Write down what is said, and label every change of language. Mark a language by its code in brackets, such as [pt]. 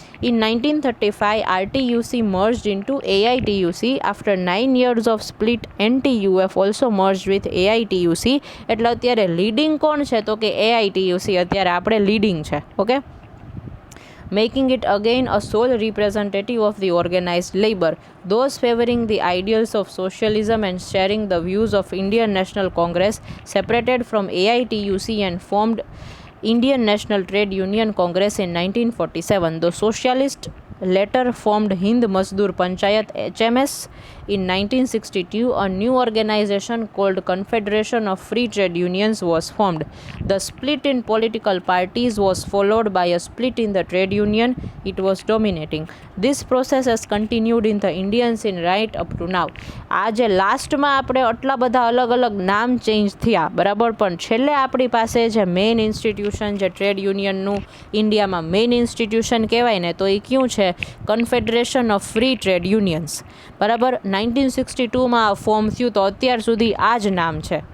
[en] In 1935, RTUC merged into AITUC. After 9 years of split, NTUF also merged with AITUC. [gu] એટલે અત્યારે leading કોણ છે? તો કે AITUC અત્યારે આપણે લીડિંગ છે. [en] Okay, making it again a sole representative of the organized labor, those favoring the ideals of socialism and sharing the views of Indian National Congress separated from AITUC and formed Indian National Trade Union Congress in 1947. The socialist later formed Hind Mazdoor Panchayat HMS. In 1962, a new organization called Confederation of Free Trade Unions was formed. The split in political parties was followed by a split in the trade union. It was dominating. This process has continued in the Indian scene right up to now. [gu] આજે લાસ્ટમાં આપણે આટલા બધા અલગ અલગ નામ change થયા, બરાબર, પણ છેલ્લે આપણી પાસે જે મેઇન ઇન્સ્ટિટ્યુશન, જે ટ્રેડ યુનિયનનું ઇન્ડિયામાં મેઇન ઇન્સ્ટિટ્યુશન કહેવાય ને, તો એ કયું છે? Confederation of free trade unions, બરાબર. 1962માં આ ફોર્મ થયું, તો અત્યાર સુધી આ જ નામ છે.